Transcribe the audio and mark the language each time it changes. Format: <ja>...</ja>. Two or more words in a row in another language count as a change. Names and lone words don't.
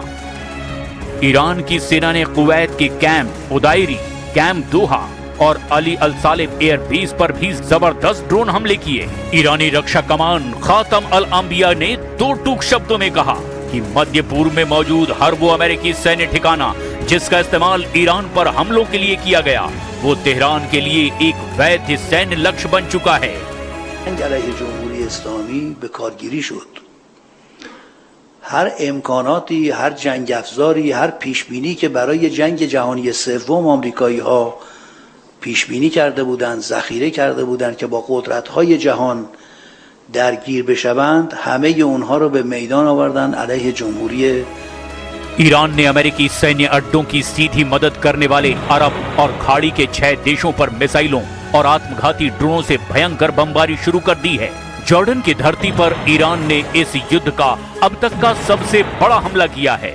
<hi>ईरान की सेना ने कुवैत के कैंप उदायरी, कैंप दोहा और अली अल सालेब एयर बेस पर भी जबरदस्त ड्रोन हमले किए। ईरानी रक्षा कमान खातम अल अंबिया ने दो टूक शब्दों में कहा कि मध्य पूर्व में मौजूद हर वो अमेरिकी सैन्य ठिकाना जिसका इस्तेमाल ईरान पर हमलों के लिए किया गया, वो तेहरान के लिए एक वैध सैन्य लक्ष्य बन चुका है।</hi> <fa>علیه جمهوری اسلامی به کارگیری شد. هر امکاناتی، هر جنگ افزاری، هر پیشبینی که برای جنگ جهانی سوم آمریکایی ها پیشبینی کرده بودند، ذخیره کرده بودند که با قدرت‌های جهان درگیر بشوند، همه اونها رو به میدان آوردن علیه جمهوری</fa> <hi>ईरान ने अमेरिकी सैन्य अड्डों की सीधी मदद करने वाले अरब और खाड़ी के 6 देशों पर मिसाइलों और आत्मघाती ड्रोनों से भयंकर बमबारी शुरू कर दी है। जॉर्डन की धरती पर ईरान ने इस युद्ध का अब तक का सबसे बड़ा हमला किया है।</hi>